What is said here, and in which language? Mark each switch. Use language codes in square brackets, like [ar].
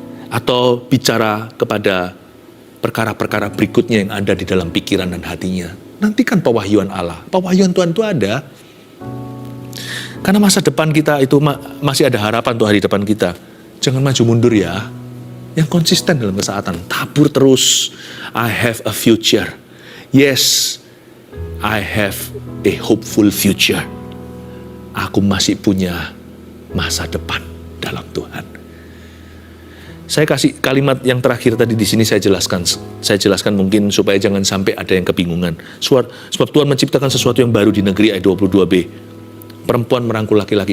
[id] Atau bicara kepada perkara-perkara berikutnya yang ada di dalam pikiran dan hatinya. Nantikan pewahyuan Allah. Pewahyuan Tuhan itu ada. Karena masa depan kita itu masih ada harapan untuk hari depan kita. Jangan maju mundur ya. yang konsisten dalam ketaatan. Tabur terus. [en] I have a future. Yes, I have a hopeful future. [id] Aku masih punya masa depan dalam Tuhan. Saya kasih kalimat yang terakhir tadi di sini saya jelaskan. Saya jelaskan mungkin supaya jangan sampai ada yang kebingungan. Sebab Tuhan menciptakan sesuatu yang baru di negeri ayat 22b. Perempuan merangkul laki-laki.